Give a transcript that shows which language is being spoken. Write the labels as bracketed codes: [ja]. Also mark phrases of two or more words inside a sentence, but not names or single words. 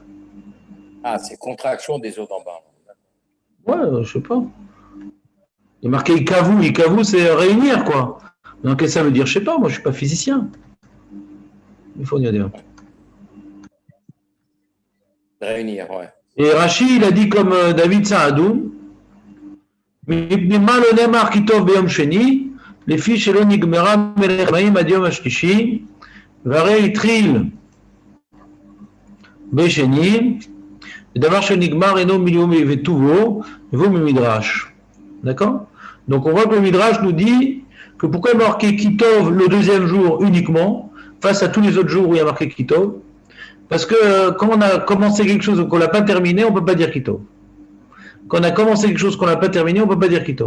[fr] Ah, c'est contraction des eaux d'en bas. Ouais, je sais pas. Il y a marqué Ikavu. Ikavu, c'est réunir, quoi. Donc, qu'est-ce que ça veut dire? Je sais pas, moi, je suis pas physicien. Il faut dire. Réunir, ouais. Et Rashi, il a dit comme David Saadou, [he] מפנימה לא נאמר כי טוב ביום שני, לפי שלא נגמרה מלאכת מים עד יום השלישי, והרי התחיל בשני, ודבר שנגמר אינו מיום וטובו, והוא ממדרש. [fr] D'accord? Donc on voit que le Midrash nous dit que pourquoi il y a marqué Kitov le deuxième jour uniquement, face à tous les autres jours où il y a marqué Kitov, parce que quand on a commencé quelque chose qu'on n'a pas terminé, on ne peut pas dire Kitov. Quand on a commencé quelque chose qu'on n'a pas terminé, on ne peut pas dire Kitov.